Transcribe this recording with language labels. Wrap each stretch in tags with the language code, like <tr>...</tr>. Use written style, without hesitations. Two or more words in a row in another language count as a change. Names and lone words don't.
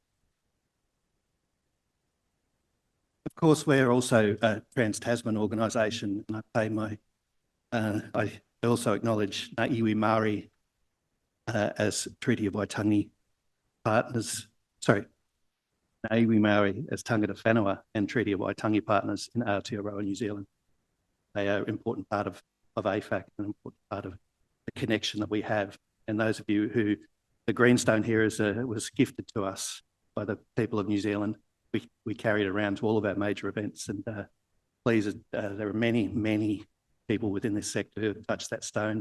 <en>Of course, we're also a Trans-Tasman organisation, and I also acknowledge</en> <mi>iwi Māori</mi> <en>as Treaty of Waitangi partners. Sorry,</en> <mi>iwi Māori</mi> <en>as</en> <mi>tangata whenua</mi> <en>and Treaty of Waitangi partners in Aotearoa, New Zealand. They are an important part of AFAC, an important part of the connection that we have. And those of you who the greenstone here was gifted to us by the people of New Zealand. We carry it around to all of our major events, and please, there are many people within this sector who have touched that stone.</en>